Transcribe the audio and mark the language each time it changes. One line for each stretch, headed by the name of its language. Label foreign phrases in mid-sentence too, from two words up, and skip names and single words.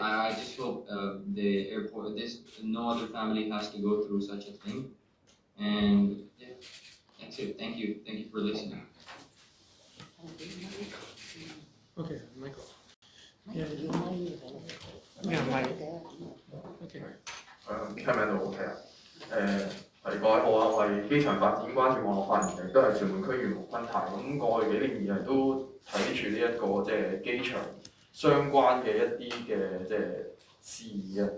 English: I just hope the airport, no other family has to go through such a thing. And yeah, that's it. Thank you. Thank you for listening. Okay, Michael. Yeah, Mike. Okay.
Cantonese: 聽唔聽到 OK 啊？各位好啊，我係機場發展關注網絡發言人，亦都係屯門區議員胡坤泰。咁過去幾年以嚟都睇住呢一個即係機場相關嘅一啲嘅即係事宜啊。